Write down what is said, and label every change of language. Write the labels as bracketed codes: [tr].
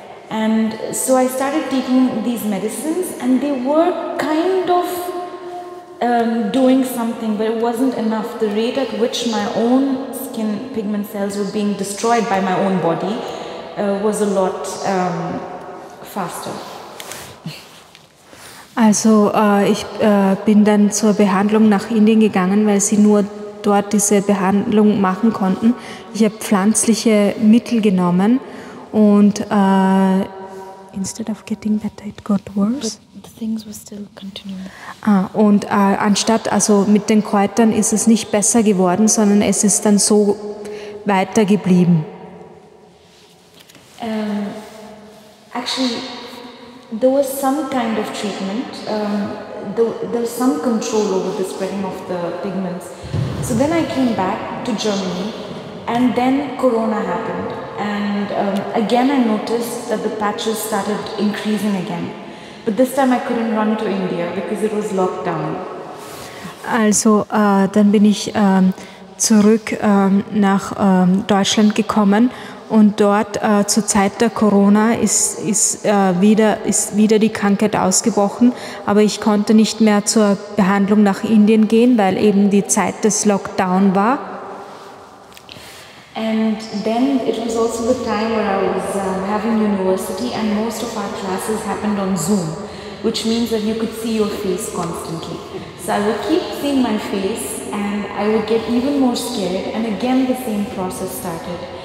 [en] And so I started taking these medicines, and they were kind of doing something, but it wasn't enough. The rate at which my own skin pigment cells were being destroyed by my own body was a lot faster. [de] Also ich bin dann zur Behandlung nach Indien gegangen, weil sie nur dort diese Behandlung machen konnten. Ich habe pflanzliche Mittel genommen und [en] instead of getting better, it got worse. But the things were still continuing. [de] Und anstatt, also mit den Kräutern ist es nicht besser geworden, sondern es ist dann so weiter geblieben. [en] Actually, there was some kind of treatment. There was some control over the spreading of the pigments. So then I came back to Germany, and then Corona happened. And again I noticed that the patches started increasing again. But this time I couldn't run to India because it was locked down. [de] Also dann bin ich zurück nach Deutschland gekommen, und dort zur Zeit der Corona ist wieder die Krankheit ausgebrochen, aber ich konnte nicht mehr zur Behandlung nach Indien gehen, weil eben die Zeit des Lockdown war. [en] And then it was also the time where I was having university, and most of our classes happened on Zoom, which means that you could see your face constantly. So I would keep seeing my face, and I would get even more scared, and again the same process started.